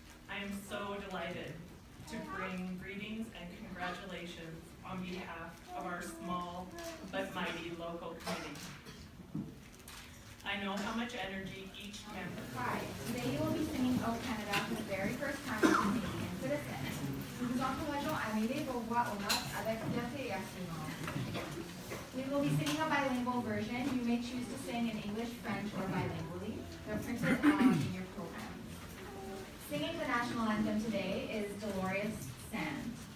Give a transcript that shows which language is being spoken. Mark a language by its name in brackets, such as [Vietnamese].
[English] I am so delighted to bring greetings and congratulations on behalf of our small but mighty local committee. I know how much energy each member. Hi, today you will be singing O Canada for the very first time as a Canadian citizen. [French] Nous vous encourageons à mêler vos voix aux notes avec fierté et assurance. [English] We will be singing a bilingual version. You may choose to sing in English, French, or bilingually. They're printed in your program. Singing the national anthem today is Dolores Sand.